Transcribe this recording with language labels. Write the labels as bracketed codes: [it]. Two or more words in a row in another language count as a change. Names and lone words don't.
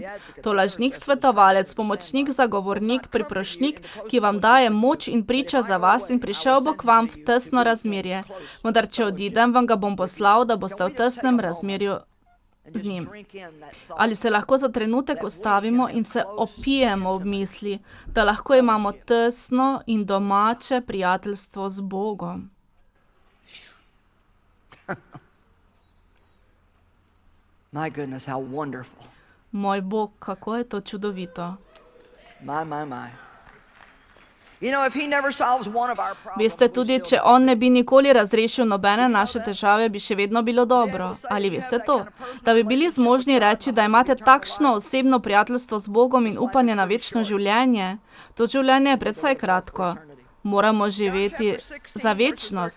[sl] To lažnik, svetovalec, pomočnik, zagovornik, priprošnik, ki vam daje moč in priča za vas in prišel bo k vam v tesno razmerje. Vendar, če odidem, vam ga bom poslal, da boste v tesnem razmerju z njim. Ali se lahko za trenutek ustavimo in se opijemo v misli, da lahko imamo tesno in domače prijateljstvo z Bogom? [en] My goodness, how wonderful. [sl] Moj Bog, kako je to čudovito. [en] My. You know, if he never solves one of our problems, [sl] Veste tudi, če on ne bi nikoli razrešil nobene naše težave, bi še vedno bilo dobro. Ali veste to? Da bi bili zmožni reči, da imate takšno osebno prijateljstvo z Bogom in upanje na večno življenje? To življenje je precej kratko. Moramo živeti za večnost.